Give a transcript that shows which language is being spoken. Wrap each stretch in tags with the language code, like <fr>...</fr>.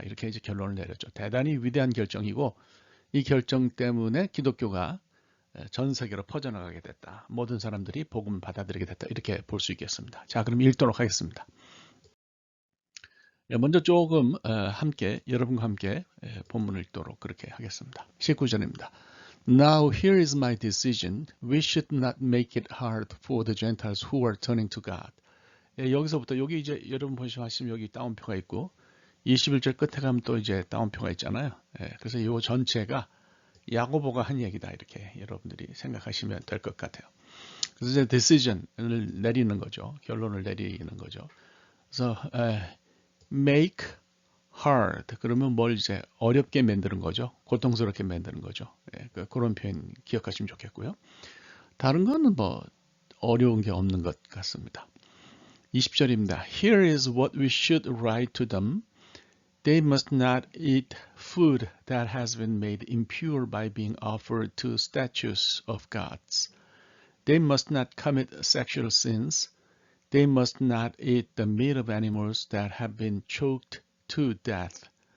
<ko>이렇게 이제 결론을 내렸죠. 대단히 위대한 결정이고 이 결정 때문에 기독교가 전 세계로 퍼져나가게 됐다. 모든 사람들이 복음을 받아들이게 됐다. 이렇게 볼 수 있겠습니다. 자, 그럼 읽도록 하겠습니다. 먼저 조금 함께 여러분과 함께 본문을 읽도록 그렇게 하겠습니다. 19절입니다.</ko> <en>Now here is my decision. We should not make it hard for the Gentiles who are turning to God.</en> <ko>여기서부터 여기 이제 여러분 보시면 여기 따옴표가 있고 21절 끝에 가면 또 이제 따옴표가 있잖아요. 그래서 이 전체가 야고보가 한 얘기다 이렇게 여러분들이 생각하시면 될 것 같아요. 그래서 이제 decision을 내리는 거죠. 결론을 내리는 거죠. 그래서 make hard 그러면 뭘 이제 어렵게 만드는 거죠. 고통스럽게 만드는 거죠. 그런 표현 기억하시면 좋겠고요. 다른 거는 뭐 어려운 게 없는 것 같습니다. 20절입니다.</ko> <en>Here is what we should write to them. They must not eat food that has been made impure by being offered to statues of gods. They must not commit sexual sins. They must not eat the meat of animals that have been choked to death.</en>